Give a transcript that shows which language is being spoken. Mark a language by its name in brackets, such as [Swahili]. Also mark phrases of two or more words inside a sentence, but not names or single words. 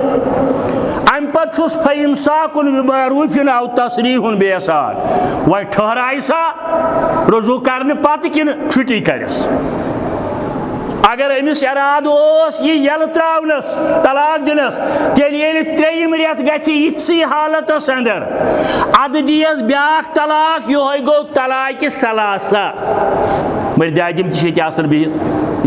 [Kashmiri] ام پتہٕ چھُس [Arabic] فَإِمْسَاكٌ بِمَعْرُوفٍ أَوْ تَسْرِيحٌ بِإِحْسَان [Kashmiri] وۄنۍ ٹھہرایہِ سا رجوع کرنہٕ پتہٕ کِنہٕ چھُٹی کرٮ۪س اگر امس اراد اوس یہ یل تراونس طلاق دنس تیل ییٚلہِ 3یم رٮ۪تھ گژھِ یِتھسٕے حالتس اندر ادٕ دیس بیٛاکھ طلاق یہوے گوٚو طلاق ثلاثہ مگر دادم تہِ چھِ ییٚتہِ آسان بِہِتھ یہ